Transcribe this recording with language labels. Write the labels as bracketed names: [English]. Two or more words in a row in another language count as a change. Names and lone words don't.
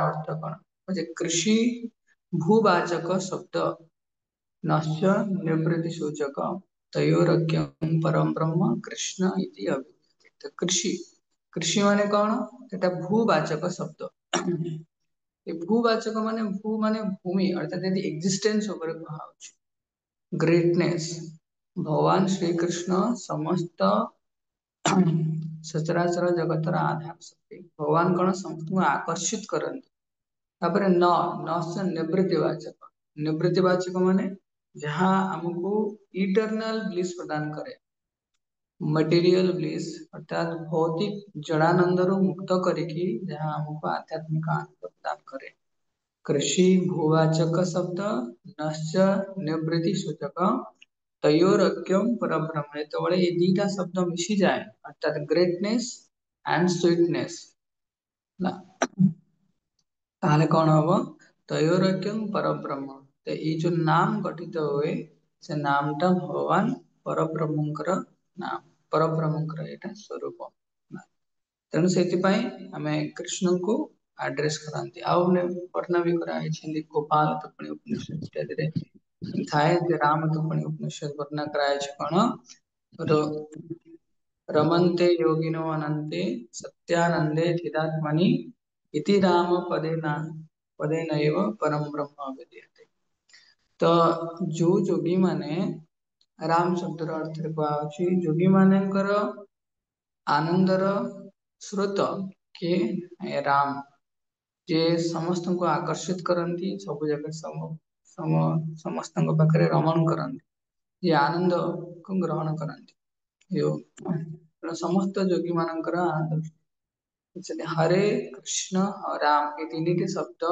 [Odia] ଅର୍ଥ କଣ ଯେ [Sanskrit] କୃଷି ଭୂବାଚକ ଶବ୍ଦ ନଶ୍ୟ ନିବୃତ୍ତି ସୂଚକ ତୟୋରଜ୍ଞ ପରମ ବ୍ରହ୍ମ କୃଷ୍ଣ ଇତି ଅଭିଧୀୟତେ [Odia] କୃଷି କୃଷି ମାନେ କଣ ଏଟା ଭୂବାଚକ ଶବ୍ଦ ଏ ଭୂବାଚକ ମାନେ ଭୂମି ଅର୍ଥାତ ଯଦି ଏକ୍ସିଷ୍ଟେନ୍ସ ଉପରେ କୁହାହଉଛି ଗ୍ରେଟନେସ୍ ଭଗବାନ ଶ୍ରୀକୃଷ୍ଣ ସମସ୍ତ ସଚରାଚର ଜଗତର ଆଧାର ଶକ୍ତି ଭଗବାନ କଣ ସମସ୍ତଙ୍କୁ ଆକର୍ଷିତ କରନ୍ତି ତାପରେ ନିବୃତ୍ତି ବାଚକ ମାନେ ଯାହା ଆମକୁ [English] eternal bliss [Odia] ପ୍ରଦାନ କରେ [English] material bliss [Odia] अर्थात ଭୌତିକ ଜଡ଼ାନନ୍ଦରୁ ମୁକ୍ତ କରିକି ଯାହା ଆମକୁ ଆଧ୍ୟାତ୍ମିକ ଆନନ୍ଦ ପ୍ରଦାନ କରେ [Sanskrit] कृषि भूवाचक शब्द नश्य निवृत्ति सूचक तयोरक्यम [Odia] परब्रह्म ଯେତେବେଳେ ଏ ଦିଟା ଶବ୍ଦ ମିଶିଯାଏ ଅର୍ଥାତ [English] greatness and sweetness [Odia] ନା ତାହେଲେ କଣ ହବ [Sanskrit] ତୟୋରକ୍ୟମ ପରବ୍ରହ୍ମ [Odia] ତ ଏଇ ଯୋଉ ନାମ ଗଠିତ ହୁଏ ସେ ନାମଟା ଭଗବାନ ପରବ୍ରହ୍ମଙ୍କର ନାମ ପରବ୍ରହ୍ମଙ୍କର ଏଇଟା ସ୍ୱରୂପ ତେଣୁ ସେଥିପାଇଁ ଆମେ କୃଷ୍ଣଙ୍କୁ ଆଡ୍ରେସ କରନ୍ତି ଆଉ ବର୍ଣ୍ଣନା ବି କରାହେଇଛନ୍ତି ଗୋପାଳ ତପଣି ଉପନିଷଦ ଇତ୍ୟାଦିରେ ଥାଏ ଯେ ରାମ ତପଣି ଉପନିଷଦ ବର୍ଣ୍ଣନା କରାଯାଇଛି କଣ [Sanskrit] रमन्ते योगिनो अनन्ते सत्यानन्दे चिदात्मनि इति राम पदेनैव परम ब्रह्म विद्यते [Odia] ତୋ ଜୋ ଜୋଗୀ ମାନେ ରାମ ଶବ୍ଦର ଅର୍ଥ କୁହାହଉଛି ଯୋଗୀ ମାନଙ୍କର ଆନନ୍ଦର ସ୍ରୋତ କିଏ ରାମ ଯେ ସମସ୍ତଙ୍କୁ ଆକର୍ଷିତ କରନ୍ତି ସବୁ ଜାଗା ସମସ୍ତଙ୍କ ପାଖରେ ରମଣ କରନ୍ତି ଯେ ଆନନ୍ଦକୁ ଗ୍ରହଣ କରନ୍ତି ସମସ୍ତ ଯୋଗୀ ମାନଙ୍କର ଆନନ୍ଦ ହରେ କୃଷ୍ଣ ରାମ ଏ ତିନିଟି ଶବ୍ଦ